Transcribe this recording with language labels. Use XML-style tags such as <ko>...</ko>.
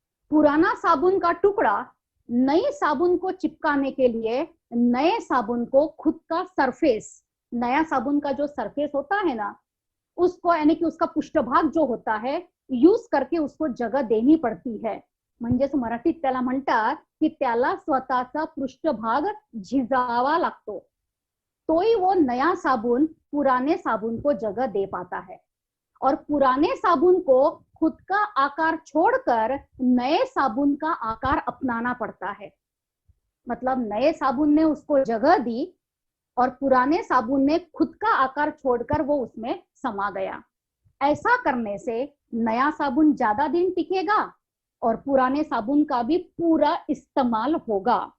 <hi>पुराना साबुन का टुकड़ा नई साबुन को चिपकाने के लिए नए साबुन को खुद का सरफेस, नया साबुन का जो सरफेस होता है ना, उसको यानी कि उसका पृष्ठभाग जो होता है यूज करके उसको जगह देनी पडती है।</hi> <mr>म्हणजेच मराठीत त्याला म्हणतात की त्याला स्वतःचा पृष्ठभाग झिजावा लागतो, तोही</mr> <hi>वो नया साबुन पुराने साबुन को जगह दे पाता है। और पुराने साबुन को खुद का आकार छोड़कर नए साबुन का आकार अपनाना पड़ता है। मतलब नए साबुन ने उसको जगह दी और पुराने साबुन ने खुद का आकार छोड़कर वो उसमें समा गया। ऐसा करने से नया साबुन ज्यादा दिन टिकेगा और पुराने साबुन का भी पूरा इस्तेमाल होगा।</hi>